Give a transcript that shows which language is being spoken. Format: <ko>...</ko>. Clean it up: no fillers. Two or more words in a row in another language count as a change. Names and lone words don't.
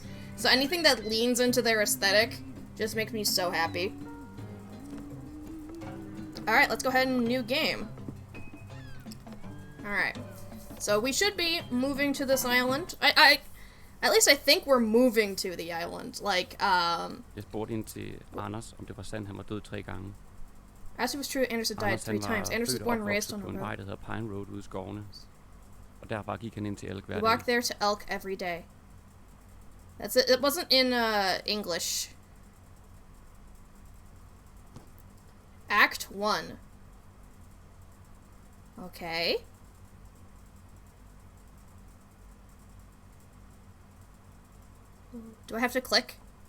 <en>So anything that leans into their aesthetic just makes me so happy. Alright, let's go ahead and new game. Alright. So we should be moving to this island. At least I think we're moving to the island. Like,</en> <da>Jeg spurgte ind til Anders, om det var sandt, han var død 3 gange.</da> <en>As it was true, Anderson died</en> <da>Anders, 3 han var</da> <en>times. Anderson was</en> <da>født og</da> <en>born and raised</en> <da>opvokset</da> <en>on</en> <da>på</da> <en>a</en> <da>en vej,</da> <en>road.</en> <da>der hedder Pine Road ude i skovene. Og derfra gik han ind til Elk hver</da> <en>We</en> <da>dag.</da> <en>walk there to Elk every day. That's it. It wasn't in English. Act 1. Okay. Do I have to click?</en>